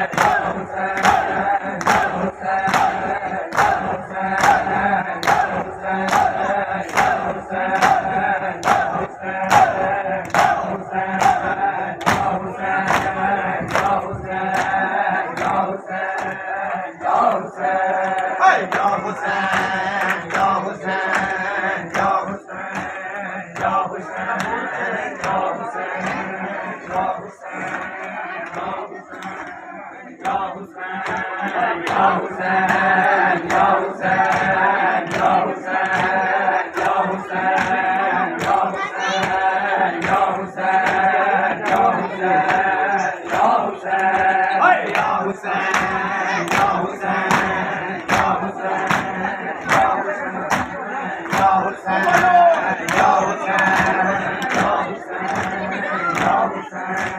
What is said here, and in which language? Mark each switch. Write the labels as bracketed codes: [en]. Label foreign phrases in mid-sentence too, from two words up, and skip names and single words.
[ar] يا حسين، يا حسين، يا حسين، يا حسين، يا حسين، يا حسين، يا حسين، يا حسين، يا حسين، يا حسين، يا حسين. Hey, يا حسين، يا حسين، يا حسين، يا حسين، يا حسين، يا حسين، يا حسين, يا حسين، يا حسين، يا حسين، يا حسين، يا حسين، يا حسين، يا حسين، يا حسين. Hey, يا حسين، يا حسين، يا حسين، يا حسين، يا حسين، يا حسين، يا حسين، يا حسين.